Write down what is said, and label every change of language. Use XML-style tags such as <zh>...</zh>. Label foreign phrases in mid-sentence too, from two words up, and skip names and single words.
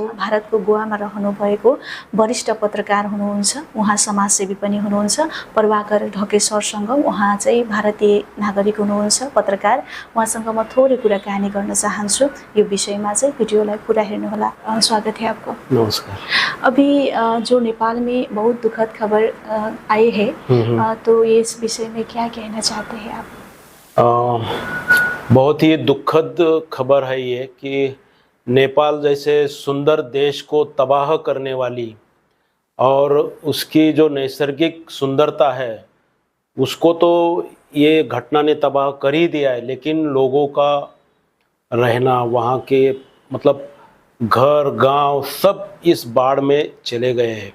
<ne>भारतको गोवामा रहनुभएको वरिष्ठ पत्रकार हुनुहुन्छ, उहाँ समाजसेवी पनि हुनुहुन्छ, प्रभाकर ढकेसरसँग। उहाँ चाहिँ भारतीय नागरिक हुनुहुन्छ, पत्रकार। उहाँसँग म थोरै कुराकानी गर्न चाहन्छु यो विषयमा चाहिँ। भिडियोलाई पूरा हेर्नुहोला।</ne> <hi>स्वागत है आपको। नमस्कार। अभी जो नेपाल में बहुत दुखद खबर आई है, तो ये इस विषय में क्या कहना चाहते हैं आप? बहुत ही दुखद खबर है ये कि नेपाल जैसे सुंदर देश को तबाह करने वाली और उसकी जो नैसर्गिक सुंदरता है उसको तो ये घटना ने तबाह कर ही दिया है, लेकिन लोगों का रहना, वहाँ के मतलब घर गांव सब इस बाढ़ में चले गए हैं।</hi>